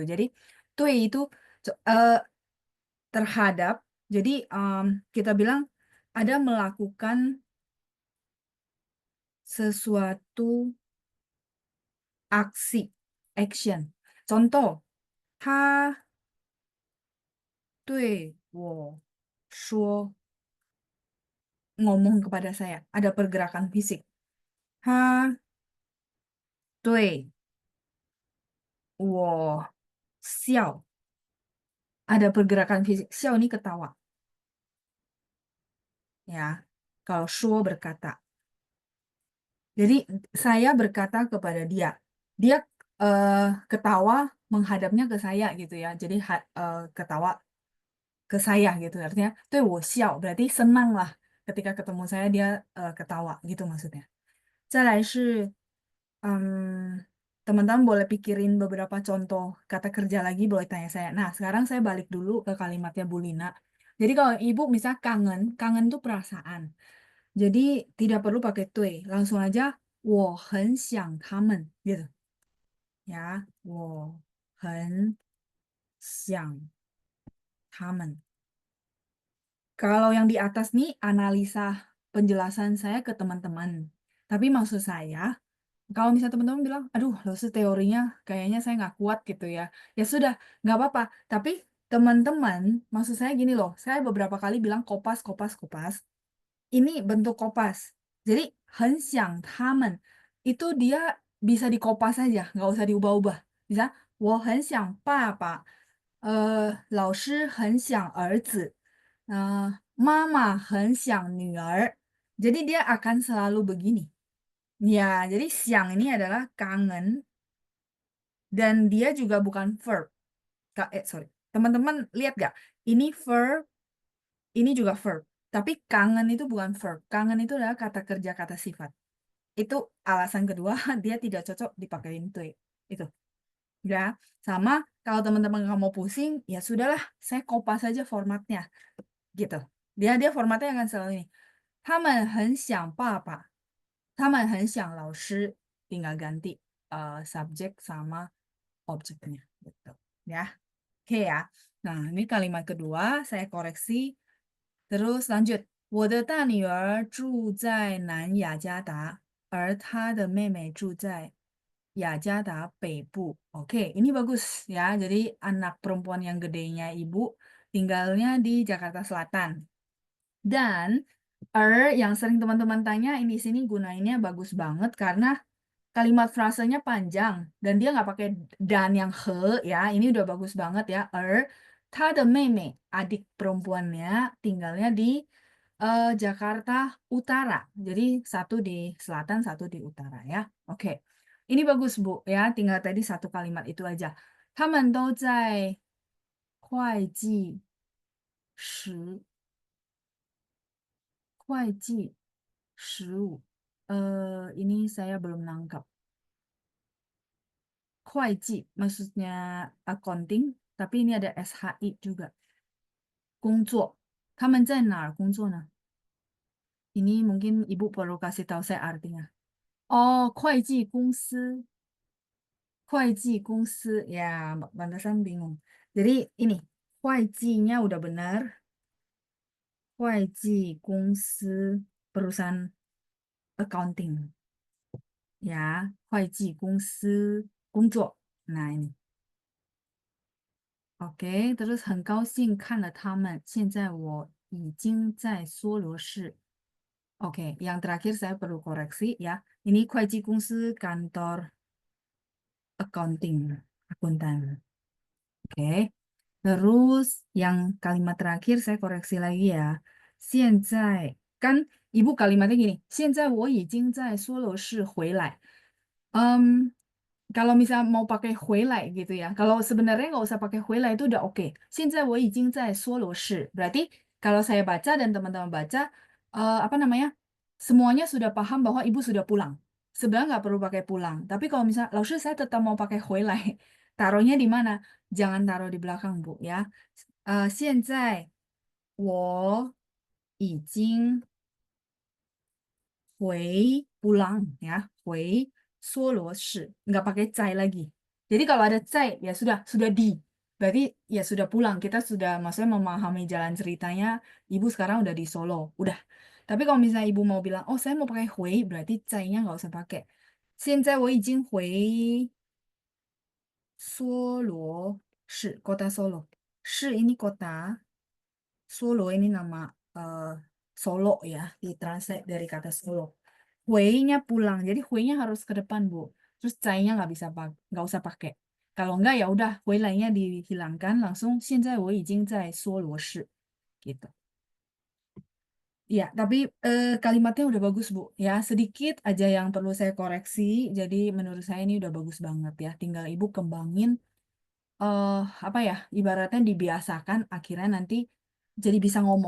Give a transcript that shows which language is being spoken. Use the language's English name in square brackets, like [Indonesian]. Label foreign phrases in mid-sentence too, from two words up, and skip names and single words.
[Indonesian] Jadi, tui itu terhadap, jadi kita bilang ada melakukan sesuatu aksi, action. Contoh, [Chinese] 他对我说, [Indonesian] ngomong kepada saya, ada pergerakan fisik. [Chinese] 他对我笑, [Indonesian] ada pergerakan fisik. 笑 ini ketawa, ya. Kalau 说 berkata. Jadi saya berkata kepada dia, dia ketawa menghadapnya ke saya gitu ya. Jadi ketawa ke saya gitu. Artinya, [Chinese] 对我笑 [Indonesian] berarti senang lah ketika ketemu saya dia ketawa gitu maksudnya. [Chinese] 再来是 [Indonesian] teman-teman boleh pikirin beberapa contoh kata kerja lagi, boleh tanya saya. Nah, sekarang saya balik dulu ke kalimatnya Bu Lina. Jadi kalau ibu misal kangen, kangen itu perasaan. Jadi tidak perlu pakai 对, langsung aja [Chinese] 我很想他们 [Indonesian] gitu ya. [Chinese] 我很想他们. [Indonesian] Kalau yang di atas nih analisa penjelasan saya ke teman-teman. Tapi maksud saya, kalau misalnya teman-teman bilang, aduh, dosen teorinya kayaknya saya nggak kuat gitu ya. Ya sudah, nggak apa-apa. Tapi teman-teman, maksud saya gini loh, saya beberapa kali bilang kopas, kopas, kopas. Ini bentuk kopas. Jadi, [Chinese] 很想他们 [Indonesian] itu dia bisa dikopas saja, nggak usah diubah-ubah. Bisa, [Chinese] 我很想爸爸, 老师很想儿子, 妈妈很想女儿. [Indonesian] Jadi dia akan selalu begini. Ya, jadi siang ini adalah kangen dan dia juga bukan verb. Sorry. Teman-teman lihat gak? Ini verb, ini juga verb. Tapi kangen itu bukan verb. Kangen itu adalah kata kerja, kata sifat. Itu alasan kedua dia tidak cocok dipakai itu. Itu. Ya, sama kalau teman-teman nggak mau pusing, ya sudahlah, saya kopas saja formatnya. Gitu. Dia formatnya akan selalu ini. [Chinese] 他们很想爸爸，他们很想老师, [Indonesian] tinggal ganti subjek sama objeknya gitu ya. Oke ya. Nah, ini kalimat kedua saya koreksi. Terus lanjut. [Chinese] 我的大女儿住在南雅加达，而她的妹妹住在雅加达北部. [Indonesian] Oke, ini bagus ya. Jadi anak perempuan yang gedenya ibu tinggalnya di Jakarta Selatan. Dan Yang sering teman-teman tanya, ini di sini gunainnya bagus banget karena kalimat frasenya panjang dan dia nggak pakai dan yang he ya. Ini udah bagus banget ya. [Chinese] 他的妹妹 [Indonesian] adik perempuannya tinggalnya di Jakarta Utara. Jadi satu di selatan, satu di utara ya. Oke. Ini bagus Bu ya. Tinggal tadi satu kalimat itu aja. [Chinese] 他们都在会计十会计15. [Indonesian] Ini saya belum nangkap. 会计 maksudnya accounting, tapi ini ada SHI juga. [Chinese] 工作，他们在哪儿工作呢？ [Indonesian] Ini mungkin Ibu perlu kasih tahu saya artinya. [Chinese] Oh, 会计公司, [Indonesian] ya, pantesan bingung. Jadi ini, 会计nya udah benar. [Chinese] 会计公司 [Indonesian] perusahaan accounting. Ya, [Chinese] 会计公司工作. [Indonesian] Nah, ini. Oke, terus [Chinese] 很高兴看了他们。现在我已经在梭罗市. [Indonesian] Oke, yang terakhir saya perlu koreksi ya. Ini [Chinese] 会计公司 [Indonesian] kantor accounting, akuntan. Oke. Terus yang kalimat terakhir saya koreksi lagi ya. 现在 kan Ibu kalimatnya gini. [Chinese] 现在我已经在梭罗市回来. [Indonesian] Em, kalau misal mau pakai 回来 gitu ya. Kalau sebenarnya nggak usah pakai 回来 itu udah oke. [Chinese] 现在我已经在梭罗市. [Indonesian] Berarti kalau saya baca dan teman-teman baca, apa namanya? Semuanya sudah paham bahwa ibu sudah pulang. Sebenarnya nggak perlu pakai pulang. Tapi kalau misal, 老师 saya tetap mau pakai 回来. Taruhnya di mana? Jangan taruh di belakang, Bu ya. [Chinese] 现在我已经 [Indonesian] pulang ya, [Chinese] 回梭罗市, [Indonesian] nggak pakai 在 lagi. Jadi kalau ada 在 ya sudah di. Berarti ya sudah pulang. Kita sudah maksudnya memahami jalan ceritanya. Ibu sekarang udah di Solo, udah. Tapi kalau misalnya ibu mau bilang, oh saya mau pakai 回, berarti 在nya nggak usah pakai. [Chinese] 现在我已经回梭罗市, [Indonesian] kota Solo. 市 ini kota, Solo ini nama Solo ya, ditranslate dari kata Solo. Nya pulang, jadi nya harus ke depan Bu. Terus nya nggak usah pakai. Kalau nggak ya udah, lainnya dihilangkan langsung. [Chinese] 现在我已经在梭罗市 gitu. [Indonesian] Ya, tapi kalimatnya udah bagus Bu. Ya, sedikit aja yang perlu saya koreksi. Jadi menurut saya ini udah bagus banget ya. Tinggal Ibu kembangin eh apa ya, ibaratnya dibiasakan akhirnya nanti jadi bisa ngomong.